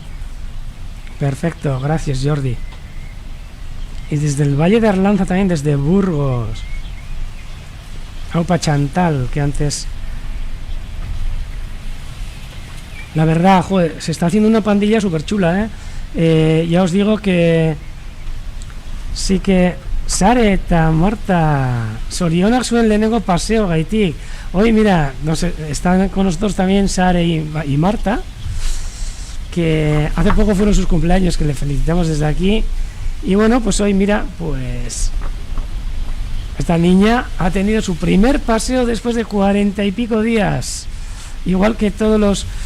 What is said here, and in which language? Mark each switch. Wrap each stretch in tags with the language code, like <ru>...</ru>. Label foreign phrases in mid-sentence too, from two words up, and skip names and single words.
<es>Perfecto, gracias Jordi. Y desde el Valle de Arlanza también, desde Burgos. Aupa Chantal, que antes... La verdad, joder, se está haciendo una pandilla súper chula, ya os digo que... Sí que...</es> <eu>Sare eta Marta Sorionak zuen lehenengo paseo gaitik.</eu> <es>Hoy mira, no sé, están con nosotros también Sare y Marta, que hace poco fueron sus cumpleaños, que le felicitamos desde aquí. Y bueno, pues hoy mira, pues esta niña ha tenido su primer paseo después de 40 y pico días, igual que todos los</es>